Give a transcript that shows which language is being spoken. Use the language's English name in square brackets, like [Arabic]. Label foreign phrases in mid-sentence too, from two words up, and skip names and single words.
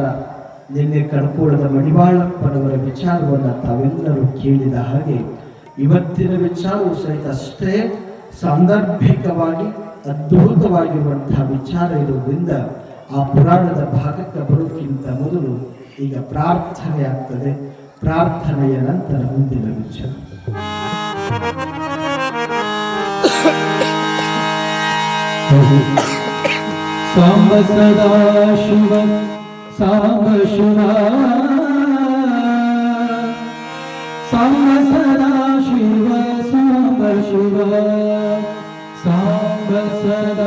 [Kannada] ನಿನ್ನೆ ಕಡ್ಕೋಳದ ಮಡಿವಾಳಪ್ಪನವರ ವಿಚಾರವನ್ನು ತಾವೆಲ್ಲರೂ ಕೇಳಿದ ಹಾಗೆ ಇವತ್ತಿನ ವಿಚಾರವು ಸಹಿತ ಅಷ್ಟೇ ಸಾಂದರ್ಭಿಕವಾಗಿ ಅದ್ಭುತವಾಗಿರುವಂತಹ ವಿಚಾರ ಇರುವುದರಿಂದ ಆ ಪುರಾಣದ ಭಾಗಕ್ಕೆ ಬರೋಕ್ಕಿಂತ ಮೊದಲು ಈಗ ಪ್ರಾರ್ಥನೆ ಆಗ್ತದೆ. ಪ್ರಾರ್ಥನೆಯ ನಂತರ ಮುಂದಿನ ವಿಚಾರ. ಸಾಂಬ ಸದಾ ಶಿವ ಸಾಂಬ ಶಿವ ಸಾಂಬ ಸದಾ ಶಿವ ಸಾಂಬ ಶಿವ ಸಾಂಬ ಸದಾ